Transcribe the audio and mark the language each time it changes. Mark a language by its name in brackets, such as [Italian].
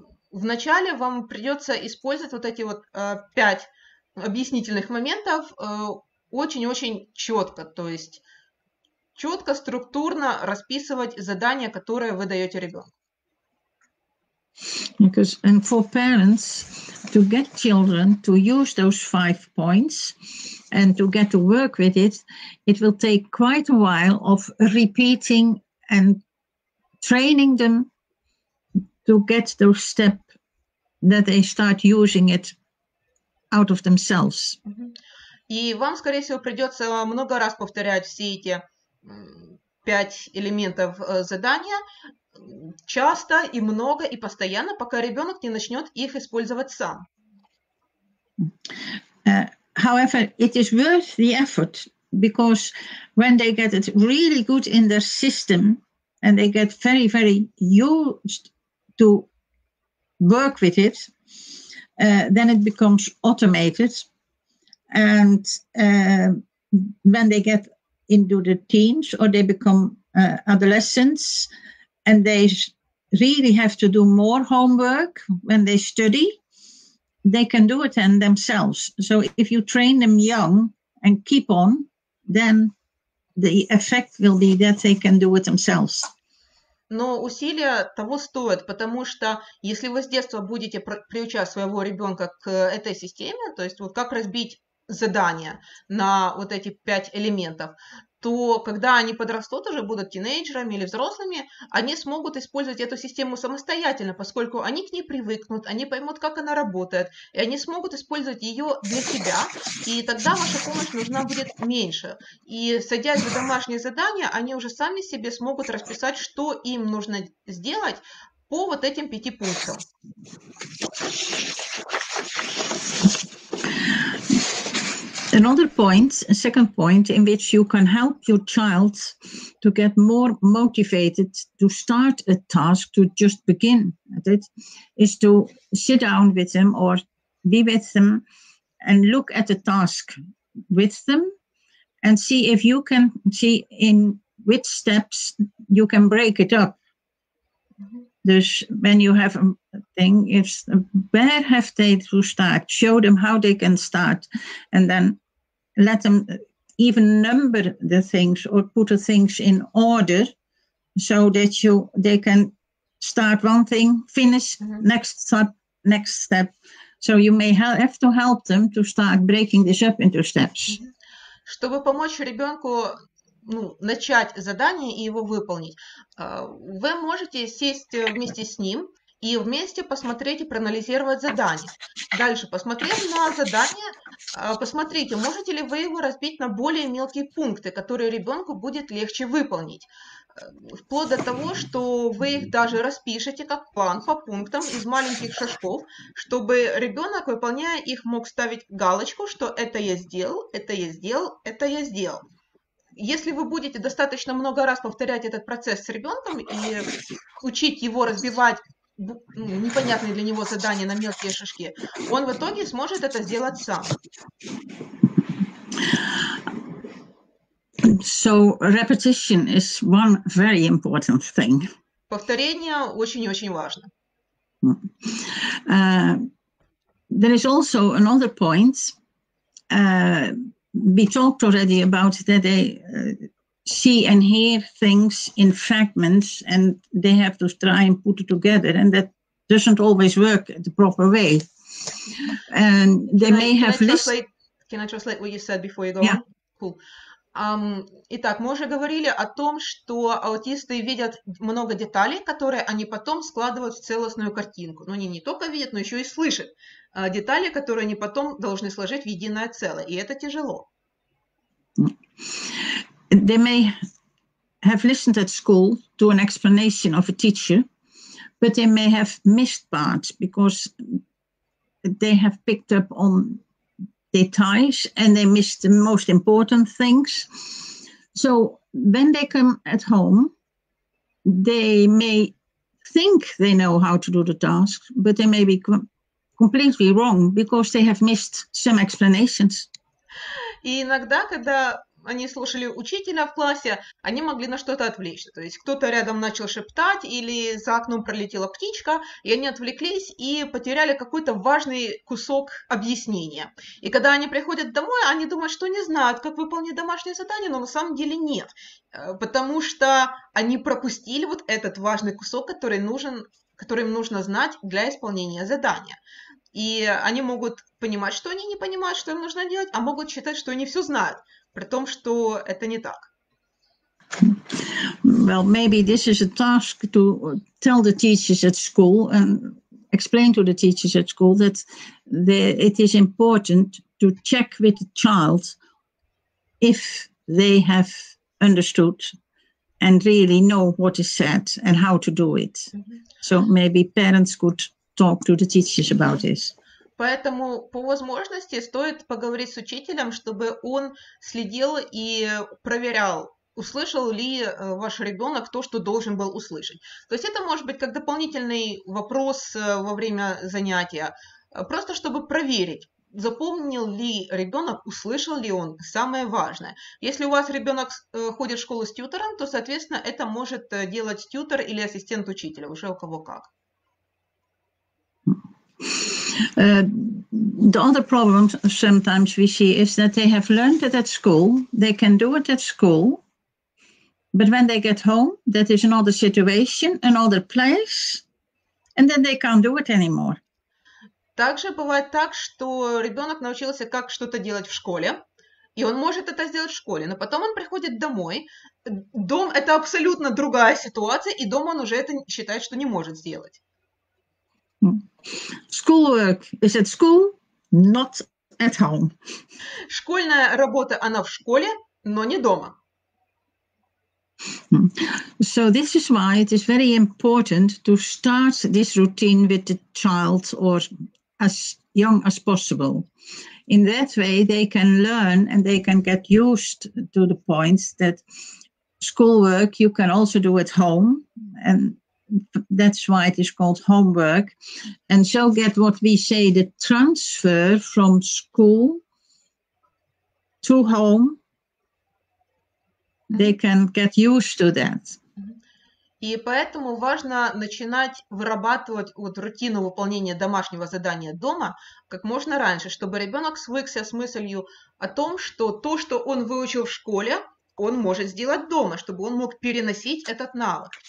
[Russian] вначале вам придется использовать вот эти вот 5 объяснительных моментов очень-очень четко, то есть четко, структурно расписывать задания, которые вы даете ребенку. [English] Because, and for parents to get children to use those 5 points and to get to work with it, it will take quite a while of repeating and training them to get those steps that they start using it out of themselves. [Russian] И вам, скорее всего, придется много раз повторять все эти 5 элементов задания, часто и много и постоянно, пока ребенок не начнет их использовать сам. [English] However, it is worth the effort, because when they get it really good in their system and they get very, very used to work with it, then it becomes automated. And when they get into the teens or they become adolescents and they really have to do more homework when they study, they can do it then themselves. So if you train them young and keep on, then the effect will be that they can do it themselves. [Russian] Но усилия того стоят, потому что если вы с детства будете приучать своего ребенка к этой системе, то есть вот как разбить задания на вот эти 5 элементов, то когда они подрастут, уже будут тинейджерами или взрослыми, они смогут использовать эту систему самостоятельно, поскольку они к ней привыкнут, они поймут, как она работает, и они смогут использовать ее для себя, и тогда ваша помощь нужна будет меньше. И садясь за домашние задания, они уже сами себе смогут расписать, что им нужно сделать по вот этим 5 пунктам. [English] Another point, a second point, in which you can help your child to get more motivated to start a task, to just begin at it, is to sit down with them or be with them and look at the task with them and see if you can see in which steps you can break it up. Dus when you have a thing, it's where have they to start? Show them how they can start, and then let them even number the things or put the things in order, so that they can start one thing, finish next step. So you may have to help them to start breaking this up into steps. [Russian] Чтобы помочь ребенку начать задание и его выполнить, вы можете сесть вместе с ним и вместе посмотреть и проанализировать задание. Дальше, посмотрев на задание, посмотрите, можете ли вы его разбить на более мелкие пункты, которые ребенку будет легче выполнить. Вплоть до того, что вы их даже распишете как план по пунктам из маленьких шажков, чтобы ребенок, выполняя их, мог ставить галочку, что это я сделал, это я сделал, это я сделал. Если вы будете достаточно много раз повторять этот процесс с ребенком и учить его разбивать непонятные для него задания на мелкие шажки, он в итоге сможет это сделать сам. [English] So repetition is one very important thing. [Russian] Повторение очень-очень важно. [English] There is also another point. We talked already about that they see and hear things in fragments and they have to try and put it together, and that doesn't always work the proper way. And they may have listened. Can I translate what you said before you go on? Cool. [Russian] Итак, мы уже говорили о том, что аутисты видят много деталей, которые они потом складывают в целостную картинку. Но они не только видят, но еще и слышат детали, которые они потом должны сложить в единое целое. И это тяжело. [English] They may have listened at school to an explanation of a teacher, but they may have missed parts because they have picked up on details and they missed the most important things. So when they come at home, they may think they know how to do the task, but they may be completely wrong because they have missed some explanations. [Russian] И иногда, когда они слушали учителя в классе, они могли на что-то отвлечься. То есть кто-то рядом начал шептать, или за окном пролетела птичка, и они отвлеклись и потеряли какой-то важный кусок объяснения. И когда они приходят домой, они думают, что не знают, как выполнить домашнее задание, но на самом деле нет. Потому что они пропустили вот этот важный кусок, который им нужно знать для исполнения задания. И они могут понимать, что они не понимают, что им нужно делать, а могут считать, что они все знают, при том, что это не так. [English] Well, maybe this is a task to tell the teachers at school and explain to the teachers at school that it is important to check with the child if they have understood and really know what is said and how to do it. So maybe parents could talk to the teachers about this. [Russian] Поэтому по возможности стоит поговорить с учителем, чтобы он следил и проверял, услышал ли ваш ребенок то, что должен был услышать. То есть это может быть как дополнительный вопрос во время занятия, просто чтобы проверить, запомнил ли ребенок, услышал ли он самое важное. Если у вас ребенок ходит в школу с тьютором, то, соответственно, это может делать тьютор или ассистент учителя, уже у кого как. [English] The other problem sometimes we see is that they have learned it at school, they can do it at school, but when they get home, that is another situation, another place, and then they can't do it anymore. [Russian] Также бывает так, что ребенок научился, как что-то делать в школе, и он может это сделать в школе, но потом он приходит домой. Дом – это абсолютно другая ситуация, и дома он уже это считает, что не может сделать. [English] Schoolwork is at school, not at home. [Russian] Школьная работа, она в школе, но не дома. [English] So this is why it is very important to start this routine with the child or as young as possible. In that way, they can learn and they can get used to the points that schoolwork you can also do at home, and that's why it is called homework. And so get what we say, the transfer from school to home. They can get used to that. [Russian] И поэтому важно начинать вырабатывать вот рутину выполнения домашнего задания дома как можно раньше, чтобы ребенок свыкся с мыслью о том, что то, что он выучил в школе, он может сделать дома, чтобы он мог переносить этот навык.